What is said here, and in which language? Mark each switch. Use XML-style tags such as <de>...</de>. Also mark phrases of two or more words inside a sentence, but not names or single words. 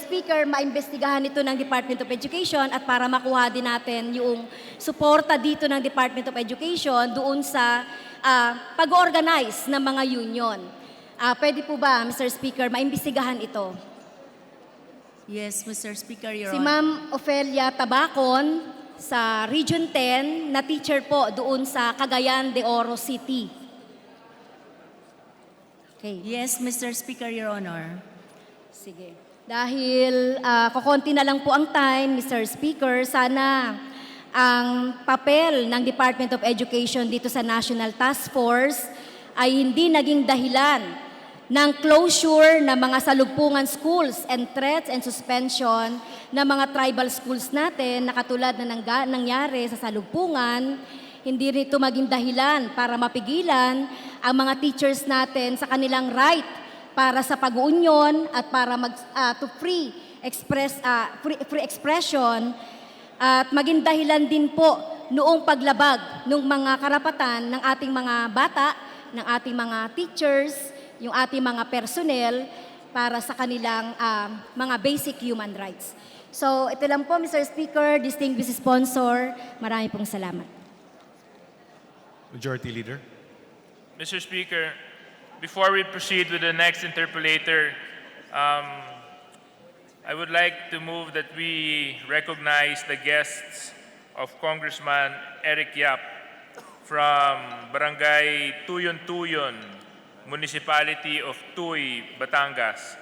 <tl>Speaker, maimbestigahan ito ng Department of Education at para makuha din natin yung suporta dito ng Department of Education doon sa pag-organize ng mga union. Pwede po ba, Mr. Speaker, maimbestigahan ito?</tl> <en>Yes, Mr. Speaker, Your</en> <tl>Si</tl> <en>Honor.</en> <tl>Ma'am Ofelia Tabacon sa Region 10 na teacher po doon sa Cagayan de Oro City.</tl> <en>Okay. Yes, Mr. Speaker, Your Honor.</en> <tl>Sige. Dahil kukonti na lang po ang time, Mr. Speaker, sana ang papel ng Department of Education dito sa National Task Force ay hindi naging dahilan ng closure ng mga salugpungan</tl> <en>schools and threats and suspension</en> <tl>ng mga</tl> <en>tribal schools</en> <tl>natin na katulad na nangyari sa salugpungan, hindi rito maging dahilan para mapigilan ang mga teachers natin sa kanilang right para sa pag-uunyon at para</tl> <en>to free expression</en> <tl>at maging dahilan din po noong paglabag ng mga karapatan ng ating mga bata, ng ating mga teachers, yung ating mga personnel para sa kanilang mga</tl> <en>basic human rights.</en> <tl>So ito lang po, Mr. Speaker,</tl> <en>distinguished sponsor,</en> <tl>marami pong salamat.</tl> <en>Majority Leader. Mr. Speaker, before we proceed with the next interpolator, I would like to move that we recognize the guests of Congressman Eric Yap from Barangay Tuyon Tuyon, Municipality of Tuy, Batangas.</en>